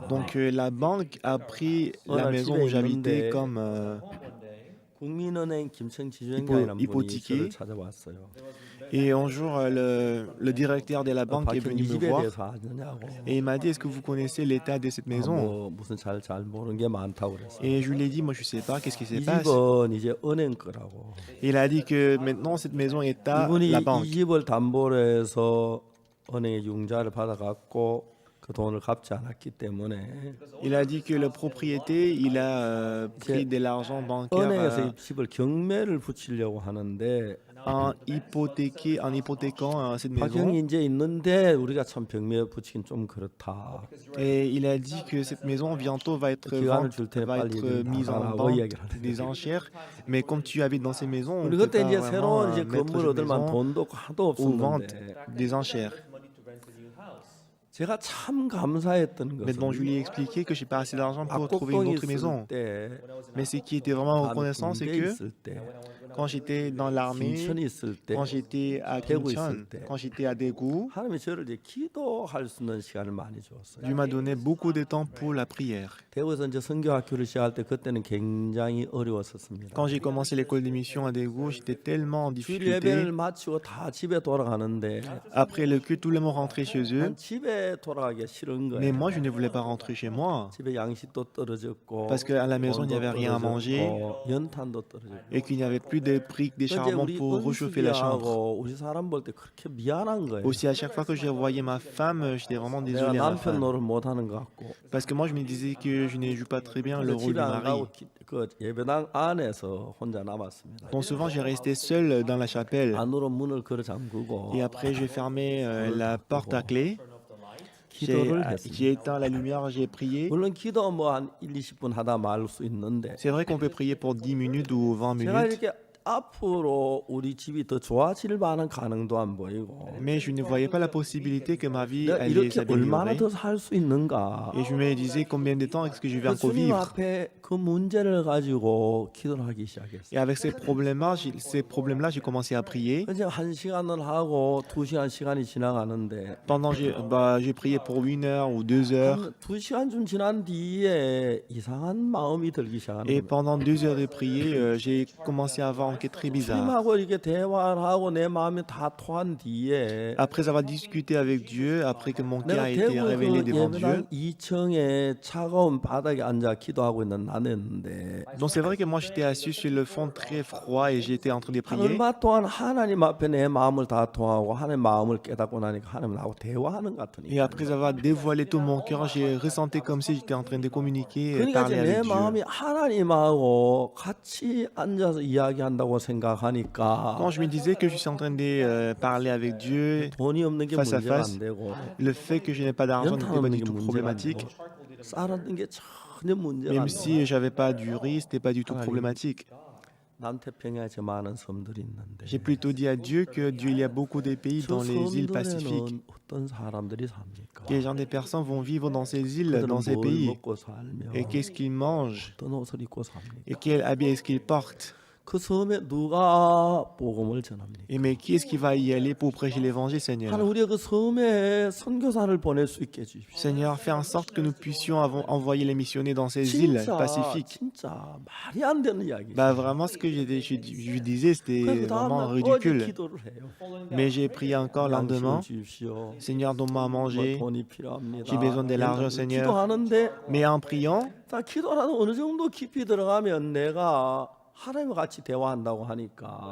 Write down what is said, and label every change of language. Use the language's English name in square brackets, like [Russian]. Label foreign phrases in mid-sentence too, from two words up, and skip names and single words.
[French] Donc la banque a pris la Voilà, maison [Korean] 집에 [French] où j'habitais [Korean] 있는데 [French] comme [Korean] 국민은행 김청 지주행장이라는 분이 [French] hypothéqué. [Korean] 저를 찾아왔어요. [French] et un jour le directeur de la banque est [Korean] 박형 [French] venu [Korean] 이 [French] me [Korean] 집에 [French] voir [Korean] 대해서 아느냐고. [French] et il m'a dit est-ce que vous connaissez l'état de cette maison? [Korean] 뭐 무슨 잘 모르는 게 많다고 그랬어요. [French] Et je lui ai dit moi je sais pas qu'est-ce qui se [Korean] 이 [French] passe. [Korean] 집은 이제 은행 거라고. [French] Il a dit que maintenant cette maison est à [Korean] 이분이 [French] la [Korean] 이 [French] banque. [Korean] 집을 담보로 해서 은행에 융자를 받아갖고 그 돈을 갚지 않았기 때문에 [French] Il a dit que le propriétaire il a pris de l'argent bancaire [Korean] 은행에서 이 집을 경매를 붙이려고 하는데 [French] en hypothéquant cette maison. [Korean] 박형이 이제 있는데 우리가 참 경매 붙이긴 좀 그렇다. [French] Et il a dit que cette maison bientôt va être, [Korean] 기간을 줄 테니 [French] va [Korean] 빨리 [French] être mise en [Korean] 나가라고 [French] vente [Korean] 이야기를 하는데 [French] des enchères. Mais comme tu habites dans ces maisons, on [Korean] 우리 [French] peut [Korean] 그때 [French] pas [Korean] 이제 [French] vraiment [Korean] 새로운 이제 [French] mettre [Korean] 건물 [French] cette [Korean] 얻을 만한 [French] maison [Korean] 돈도 없고 하도 [French] aux ventes [Korean] 없었는데 [French] des enchères. [Korean] 제가 참 감사했던 [French] Maintenant, je [Korean] 것은 [French] lui ai expliqué que j'ai pas assez d'argent pour trouver une [Korean] 박곡동에 [French] autre maison. [Korean] 있을 때 [French] Mais ce qui était vraiment [Korean] 반 [French] reconnaissant, c'est [Korean] 군대 [French] que [Korean] 있을 때 [French] quand j'étais dans l'armée, [Korean] 김천에 있을 때 [French] quand j'étais à [Korean] 대구 [French] Kimcheon, [Korean] 있을 때 [French] quand j'étais à Daegu, [Korean] 하나님이 저를 이제 기도할 수 있는 시간을 많이 주었어요. [French] Dieu m'a donné beaucoup de temps pour la prière. [Korean] 대구에서 이제 선교학교를 시작할 때 그때는 굉장히 어려웠었습니다. [French] Quand j'ai commencé l'école de mission à Daegu, j'étais tellement en [Korean] 주일 [French] difficulté. [Korean] 예배를 마치고 다 집에 돌아가는데 [French] Après le culte, tout le monde rentrait chez eux. [Korean] 난 집에 돌아가기 싫은 [French] Mais [Korean] 거예요. [French] moi, je ne voulais pas rentrer chez moi. [Korean] 집에 양식도 떨어졌고 [French] Parce qu'à la maison, il n'y [Korean] 돈도 [French] avait rien à manger [Korean] 떨어졌고, 연탄도 떨어졌고 [French] et qu'il n'y avait plus de briques, des [Korean] 이제 [French] charbons [Korean] 우리 [French] pour réchauffer la chambre. [Korean] 은숙이하고 우리 사람 볼 때 그렇게 미안한 거예요. [French] Aussi, à chaque fois que je voyais ma femme, j'étais vraiment [Korean] 내가 [French] désolé à ma [Korean] 남편 [French] femme. [Korean] 노릇 못하는 것 같고 [French] Parce que moi, je me disais que je ne joue pas très bien le [Korean] 그래서 [French] rôle [Korean] 집에 [French] du [Korean] 안 [French] mari. [Korean] 가고 그 예배당 안에서 혼자 남았습니다. [French] Donc souvent, j'ai resté seul dans la chapelle. [Korean] 안으로 문을 걸어 잠그고 [French] Et après, j'ai fermé la porte à clé. [Korean] 기도를 했습니다. [French] J'ai éteint la lumière, j'ai prié. [Korean] 물론 기도 뭐 한 1, 20분 하다 말 수 있는데 [French] C'est vrai qu'on peut prier pour 10 minutes ou 20 [Korean] 제가 [French] minutes. [Korean] 이렇게 앞으로 우리 집이 더 좋아질 만한 가능도 안 보이고 [French] Mais je ne voyais pas la possibilité que ma vie [Korean] 내가 [French] allait [Korean] 이렇게 얼마나 [French] s'améliorer. [Korean] 더 살 수 있는가. [French] Et je me disais combien de temps est-ce que je vais [Korean] 그 [French] encore [Korean] 주님 [French] vivre. [Korean] 앞에 그 문제를 가지고 기도를 하기 [French] Et [Korean] 시작했어요. [French] avec ces problèmes-là, j'ai commencé à prier. [Korean] 이제 1시간을 하고 2시간 시간이 지나가는데 [French] Pendant j'ai prié pour 1 heure ou 2 heures. [Korean] 한 2시간쯤 지난 뒤에 이상한 마음이 들기 시작하는 [French] Et [Korean] 거예요. [French] pendant 2 heures de prier, j'ai commencé à avoir un quête très bizarre. [Korean] 주님하고 이렇게 대화를 하고 내 마음이 다 통한 뒤에 [French] Après avoir discuté avec Dieu, après que mon cœur [Korean] 내가 [French] a été [Korean] 대구 [French] révélé [Korean] 그 [French] devant Dieu. [Korean] 예배당 2층에 차가운 바닥에 앉아 기도하고 있는 나였는데 [French] Donc c'est vrai que moi j'étais assis sur le fond très froid et j'étais en train de [Korean] 한 [French] prier. [Korean] 얼마 동안 하나님 앞에 내 마음을 다 통하고 하나님 마음을 깨닫고 나니까 하나님 나하고 대화하는 것 [French] Et [Korean] 같으니까 [French] après avoir dévoilé tout mon cœur, j'ai ressenti comme si j'étais en train de communiquer et [Korean] 그러니까 이제 [French] parler [Korean] 내 [French] avec Dieu. [Korean] 마음이 하나님하고 같이 앉아서 이야기한다고 생각하니까 [French] Quand je me disais que je suis en train de parler avec Dieu, [Korean] 돈이 없는 게 [French] face à [Korean] 문제가 [French] face, [Korean] 안 되고 [French] le fait que je n'ai pas d'argent [Korean] 연탄 [French] n'était pas [Korean] 없는 [French] du [Korean] 게 [French] tout [Korean] 문제가 안 [French] problématique. [Korean] 되고 쌀 게 전혀 문제가 안 [French] Même [Korean] 되고 [French] si j'avais pas du riz, c'était pas du tout [Korean] 하나님, [French] problématique. [Korean] 남태평양에 저 많은 섬들이 있는데 [French] J'ai plutôt dit à Dieu que Dieu, il y a beaucoup de pays [Korean] 저 [French] dans les îles Pacifiques. [Korean] 섬들에는 어떤 사람들이 삽니까? [French] Que les gens des personnes vont vivre dans ces îles, [Korean] 그들은 [French] dans ces [Korean] 뭘 [French] pays. [Korean] 먹고 살며 [French] Et qu'est-ce qu'ils mangent? [Korean] 어떤 옷을 입고 삽니까? [French] Et quel habit est-ce qu'ils portent? [Korean] 그 섬에 누가 복음을 전합니까? [French] Et mais qui est-ce qui va y aller pour prêcher l'évangile, Seigneur? [Korean] 하나님 우리가 그 섬에 선교사를 보낼 수 있게 해주십시오. [French] Seigneur, fais en sorte que nous puissions envoyer les missionnaires dans ces îles pacifiques. [Korean] 진짜 말이 안 되는 이야기. [French] Bah vraiment, ce que je disais, c'était [Korean] 그 [French] vraiment [Korean] 다음날 어디 [French] ridicule. [Korean] 기도를 해요. [French] Mais j'ai prié encore le lendemain. [Korean] 양식을 주십시오. [French] Seigneur, donne-moi à [Korean] 뭐 [French] manger. [Korean] 돈이 필요합니다. [French] J'ai besoin de l'argent, Seigneur. [Korean] 기도하는데 [French] Mais en priant, [Korean] 다 기도라도 어느 정도 깊이 들어가면 내가 하나님과 같이 대화한다고 하니까